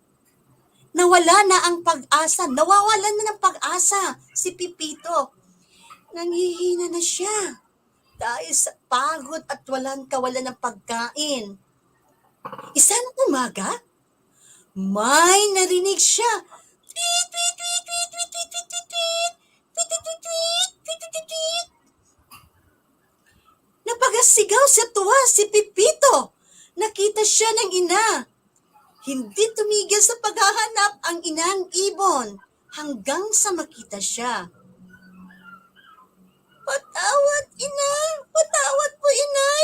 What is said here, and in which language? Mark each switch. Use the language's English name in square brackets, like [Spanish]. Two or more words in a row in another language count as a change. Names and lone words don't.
[Filipino] Nawawalan na ng pag-asa si Pipito. Nanghihina na siya dahil sa pagod at walang kawalan ng pagkain. Isang umaga, may narinig siya. Tweet, tweet, tweet, tweet, tweet, tweet, tweet, tweet, tweet, tweet, tweet, tweet, tweet, tweet, tweet. Napagasigaw sa tuwa si Pipito. Nakita siya ng ina. Hindi tumigil sa paghahanap ang inang ibon hanggang sa makita siya. Patawad, ina! Patawad po, inay!